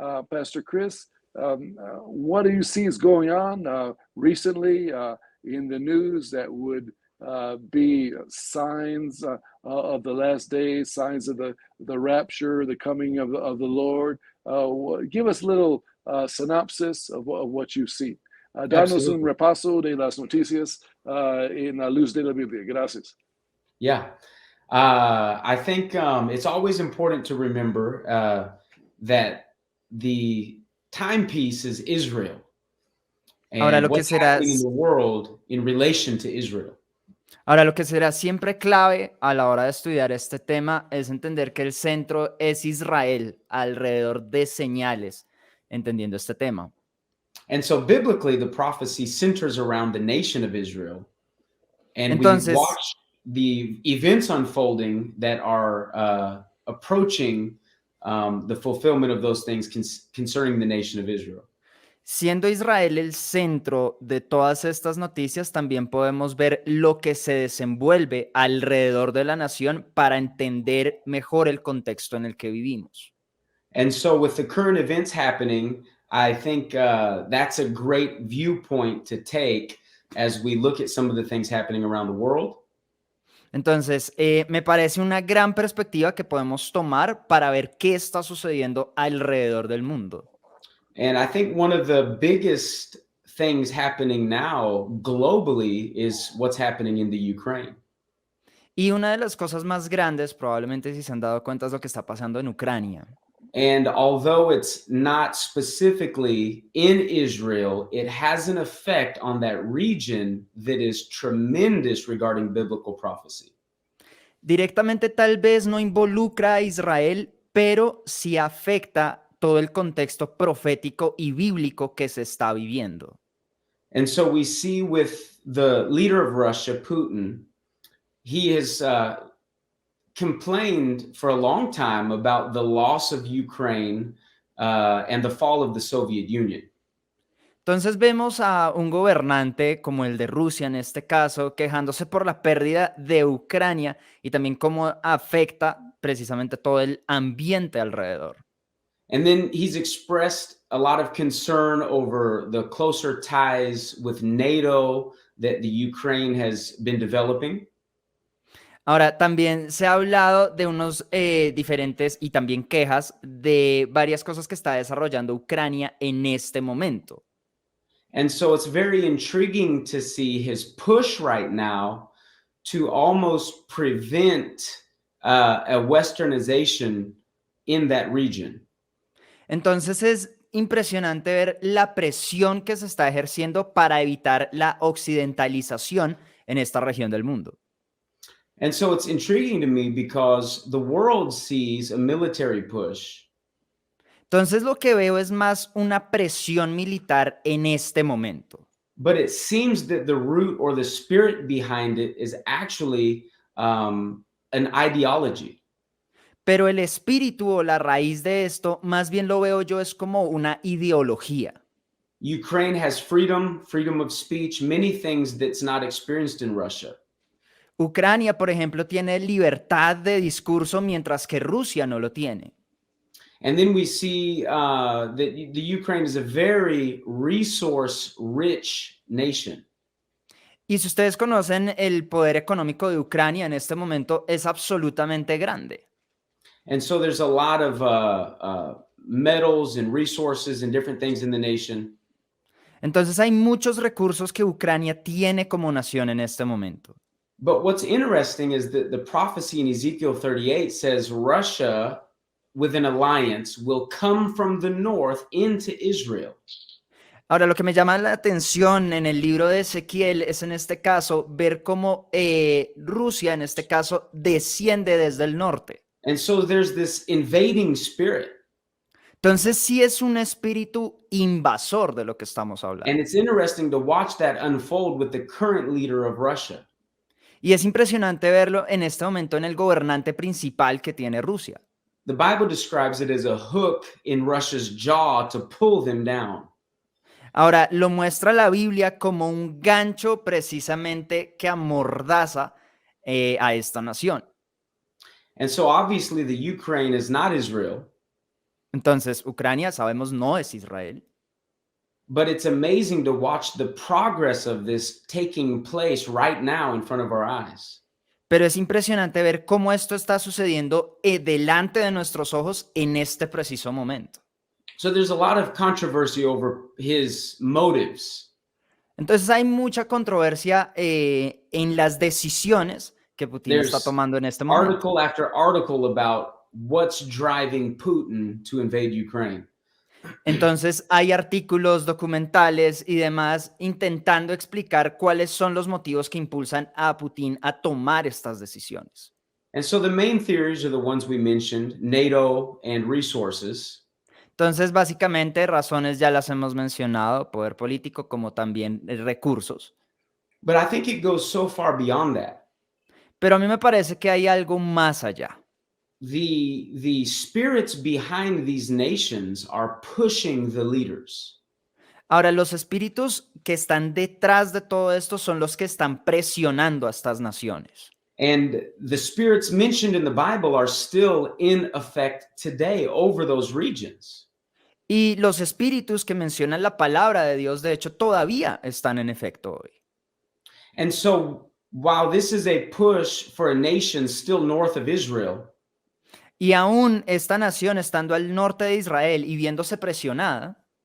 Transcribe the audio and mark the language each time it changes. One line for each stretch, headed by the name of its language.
English: Pastor Chris, what do you see is going on recently in the news that would be signs of the last days, signs of the rapture, the coming of the Lord? Give us a little synopsis of what you see.
Spanish: Danos un repaso de las noticias en la luz de la Biblia. Gracias.
English: Yeah. I think it's always important to remember that the timepiece is Israel. And
Spanish: Ahora lo que
English: what's happening in the world in relation to Israel.
Spanish: Ahora, lo que será siempre clave a la hora de estudiar este tema es entender que el centro es Israel alrededor de señales, entendiendo este tema.
English: And so biblically, the prophecy centers around the nation of Israel. And
Spanish: Entonces,
English: we watch the events unfolding that are approaching the fulfillment of those things concerning the nation of Israel.
Spanish: Siendo Israel el centro de todas estas noticias, también podemos ver lo que se desenvuelve alrededor de la nación para entender mejor el contexto en el que vivimos.
English: And so with the current events happening, I think that's a great viewpoint to take as we look at some of the things happening around the world.
Spanish: Entonces, me parece una gran perspectiva que podemos tomar para ver qué está sucediendo alrededor del mundo.
English: And I think one of the biggest things happening now globally is what's happening in the Ukraine.
Spanish: Y una de las cosas más grandes, probablemente si se han dado cuenta, es lo que está pasando en Ucrania.
English: And although it's not specifically in Israel, it has an effect on that region that is tremendous regarding biblical prophecy.
Spanish: Directamente tal vez no involucra a Israel, pero sí afecta todo el contexto profético y bíblico que se está viviendo.
English: And so we see with the leader of Russia, Putin, he has complained for a long time about the loss of Ukraine and the fall of the Soviet Union.
Spanish: Entonces vemos a un gobernante como el de Rusia en este caso, quejándose por la pérdida de Ucrania y también cómo afecta precisamente todo el ambiente alrededor.
English: And then he's expressed a lot of concern over the closer ties with NATO that the Ukraine has been developing.
Spanish: Ahora, también se ha hablado de unos diferentes y también quejas de varias cosas que está desarrollando Ucrania en este momento.
English: And so it's very intriguing to see his push right now to almost prevent a westernization in that region.
Spanish: Entonces es impresionante ver la presión que se está ejerciendo para evitar la occidentalización en esta región del mundo.
English: And so it's intriguing to me because the world sees a military push.
Spanish: Entonces lo que veo es más una presión militar en este momento.
English: But it seems that the root or the spirit behind it is actually an ideology.
Spanish: Pero el espíritu o la raíz de esto, más bien lo veo yo, es como una ideología.
English: Ukraine has freedom, freedom of speech, many things that's not experienced in Russia.
Spanish: Ucrania, por ejemplo, tiene libertad de discurso, mientras que Rusia no lo tiene.
English: And then we see that the Ukraine is a very resource-rich nation.
Spanish: Y si ustedes conocen el poder económico de Ucrania en este momento, es absolutamente grande.
English: And so there's a lot of metals and resources and different things in the nation.
Spanish: Entonces hay muchos recursos que Ucrania tiene como nación en este momento.
English: But what's interesting is that the prophecy in Ezekiel 38 says Russia, with an alliance, will come from the north into Israel.
Spanish: Ahora, lo que me llama la atención en el libro de Ezequiel es en este caso ver cómo Rusia, en este caso, desciende desde el norte.
English: And so there's this invading spirit.
Spanish: Entonces sí es un espíritu invasor de lo que estamos hablando.
English: And it's interesting to watch that unfold with the current leader of Russia.
Spanish: Y es impresionante verlo en este momento en el gobernante principal que tiene Rusia.
English: The Bible describes it as a hook in Russia's jaw to pull them down.
Spanish: Ahora, lo muestra la Biblia como un gancho precisamente que amordaza a esta nación.
English: And so obviously the Ukraine is not Israel.
Spanish: Entonces, Ucrania, sabemos, no es Israel.
English: But it's amazing to watch the progress of this taking place right now in front of our eyes.
Spanish: Pero es impresionante ver cómo esto está sucediendo delante de nuestros ojos en este preciso momento.
English: So there's a lot of controversy over his motives.
Spanish: Entonces hay mucha controversia en las decisiones que Putin está tomando en este momento.
English: Article after article about what's driving Putin to invade Ukraine.
Spanish: Entonces hay artículos, documentales y demás intentando explicar cuáles son los motivos que impulsan a Putin a tomar estas decisiones.
English: And so the main theories are the ones we mentioned, NATO and resources.
Spanish: Entonces, básicamente, razones ya las hemos mencionado, poder político como también recursos.
English: But I think it goes so far beyond that.
Spanish: Pero a mí me parece que hay algo más allá.
English: The spirits behind these nations are pushing the leaders.
Spanish: Ahora, los espíritus que están detrás de todo esto son los que están presionando a estas naciones.
English: And the spirits mentioned in the Bible are still in effect today over those regions.
Spanish: Y los espíritus que mencionan la palabra de Dios, de hecho, todavía están en efecto hoy.
English: And so, while this is a push for a nation still north of Israel,
Spanish: y aún esta nación estando al norte de Israel y viéndose presionada,